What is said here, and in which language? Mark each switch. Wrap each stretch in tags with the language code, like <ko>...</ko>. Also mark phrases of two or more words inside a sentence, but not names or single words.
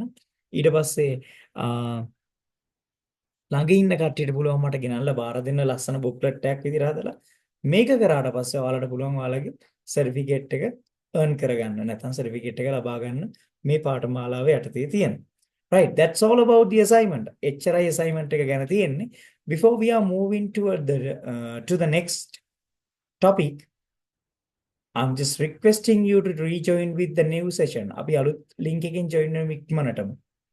<si>ඊට පස්සේ ළඟ ඉන්න කට්ටියට පුළුවන් මට ගෙනල්ලා බාර දෙන්න ලස්සන booklet එකක් විදිහට හදලා. මේක කරාට පස්සේ ඔයාලට පුළුවන් ඔයාලගේ certificate එක earn කරගන්න. නැත්නම් certificate එක ලබා ගන්න මේ පාඨමාලාව යටතේ තියෙන.</si> <en>Right, that's all about the assignment.</en> <si>HRI assignment එක ගැන තියෙන්නේ.</si> <en>Before we are moving toward to the next topic, I'm just requesting you to rejoin with the new session.</en> <si>අපි අලුත් link එකකින් join වෙමු ඉක්මනටම.</si>